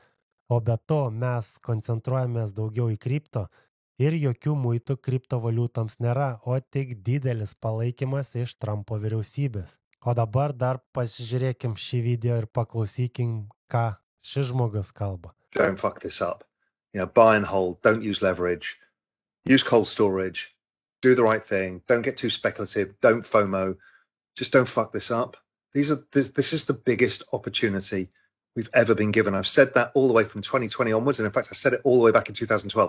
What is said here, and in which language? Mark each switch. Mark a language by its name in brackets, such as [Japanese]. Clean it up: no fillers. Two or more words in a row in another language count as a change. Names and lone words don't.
[Lithuanian] O be to mes koncentruojamės daugiau į kripto ir jokių muitų kriptovaliutoms nėra, o tik didelis palaikymas iš Trumpo vyriausybės. O dabar dar pasižiūrėkim šį video ir paklausykim, ką šis žmogus kalba. [English] Don't fuck this up. Buy and hold, don't use leverage, use cold storage, do the right thing, don't get too speculative, don't FOMO, just don't fuck this up. This is the biggest opportunity we've ever been given. I've said that all the way from 2020 onwards, and in fact I said it all the way back in 2012.